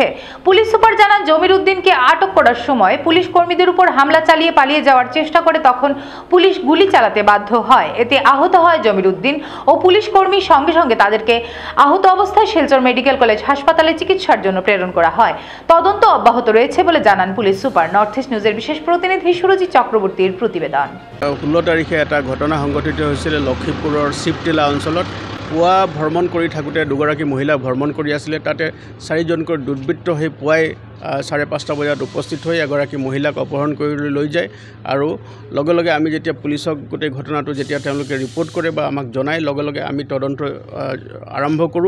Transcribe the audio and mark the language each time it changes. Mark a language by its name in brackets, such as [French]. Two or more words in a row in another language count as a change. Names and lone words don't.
[Bangla] পুলিশ সুপার জানান, জমিরুদ্দিনকে আটক করার সময় পুলিশ কর্মীদের উপর হামলা চালিয়ে পালিয়ে যাওয়ার চেষ্টা করে, তখন পুলিশ গুলি চালাতে বাধ্য হয়। এতে আহত হয় জমিরুদ্দিন ও পুলিশ কর্মী। সঙ্গে সঙ্গে তাদেরকে আহত অবস্থায় শিলচর মেডিকেল কলেজ হাসপাতালে চিকিৎসার জন্য প্রেরণ করা হয়। তদন্ত অব্যাহত রয়েছে বলে জানান পুলিশ সুপার। নর্থ ইস্ট নিউজের বিশেষ প্রতিনিধি সুরজিৎ চক্রবর্তীর প্রতিবেদন। [Assamese] 16 তাৰিখে এটা ঘটনা সংঘটিত হৈছিল লক্ষীপুৰৰ শিবটিলা অঞ্চলত। পুৱা ভ্ৰমণ কৰি থাকোঁতে দুগৰাকী মহিলা ভ্ৰমণ কৰি আছিলে। তাতে 4 জনকৈ দুৰ্বৃত্ত হৈ পুৱাই 5:30 বজাত উপস্থিত হৈ এগৰাকী মহিলাক অপহৰণ কৰি লৈ যায়। আৰু লগে লগে আমি যেতিয়া পুলিচক গোটেই ঘটনাটো যেতিয়া তেওঁলোকে ৰিপৰ্ট কৰে বা আমাক জনায়, লগে লগে আমি তদন্ত আৰম্ভ কৰোঁ।